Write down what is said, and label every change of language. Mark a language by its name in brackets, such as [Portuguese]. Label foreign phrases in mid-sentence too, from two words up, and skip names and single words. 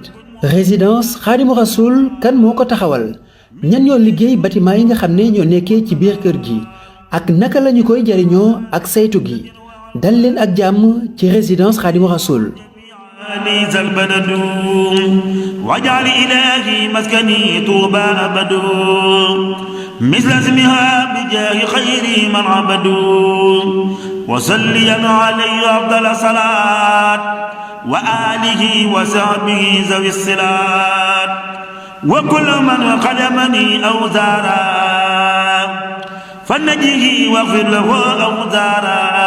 [Wolof] résidence Khadimou Rassoul kan moo ko taxawal ñan ñoo liggéey bâtiment yi nga xam ne ñoo nekkee ci biir kër gi ak naka lañu koy jariñoo ak saytu gi dal leen ak jàmm ci résidence Khadimou Rassoul. [Arabic] ليس البلد واجعل إلهي مسكني طوبى أبد مثل اسمها بجاه خير من عبدوا وصليا عليه أفضل الصلاة وآله وصحبه ذوي الصلات وكل من خدمني أو زارا فنجه واغفر له أو زارا